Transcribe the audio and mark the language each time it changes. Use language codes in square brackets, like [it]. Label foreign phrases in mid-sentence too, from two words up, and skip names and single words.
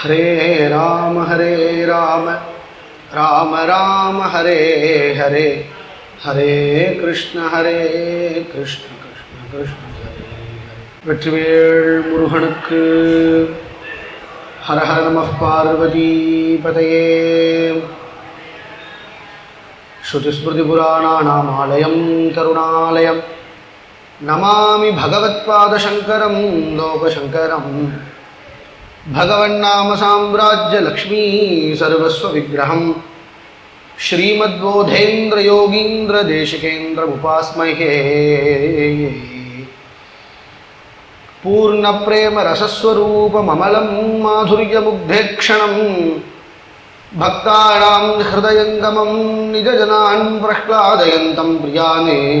[sa] हरे राम राम राम हरे हरे हरे कृष्ण कृष्ण कृष्ण हरे हरे [ta] வெற்றிவேல் முருகனுக்கு [sa] हर हर नमः पार्वती पतये श्रुतिस्मृतिपुराणानामालयं करुणालयं नमामि भगवत्पादशंकरं लोकशंकरम् भगवन्नाम साम्राज्य लक्ष्मी सर्वस्व विग्रहं श्रीमद्बोधेन्द्र योगीन्द्र देशिकेन्द्र उपास्महे पूर्ण प्रेम रसस्वरूप ममलं माधुर्य मुग्धेक्षणं भक्तानां हृदयंगमं निजजनान् प्रह्लादयन्तं प्रियाने